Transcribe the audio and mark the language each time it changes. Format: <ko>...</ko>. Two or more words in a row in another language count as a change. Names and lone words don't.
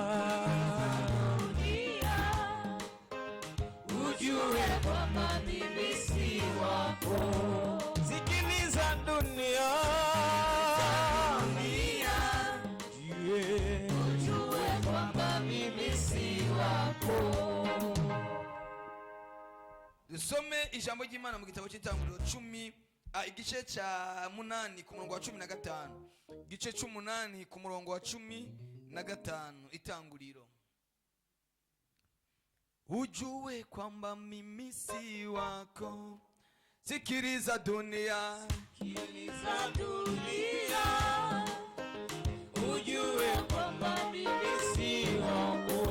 <sw>ujue kwamba mimi si wako. sikiliza dunia, ujue kwamba mimi si wako.</sw> <rn>Dusome ijambo ry'Imana mu gitabo cy'Itanguriro 10 igice cya 8 ku murongo wa 15. Igice c'8 ku murongo wa 15. Itanguriro.</rn> <sw>Ujue kwamba mimi si wako. Sikiliza dunia, sikiliza dunia, ujue kwamba mimi si wako.</sw>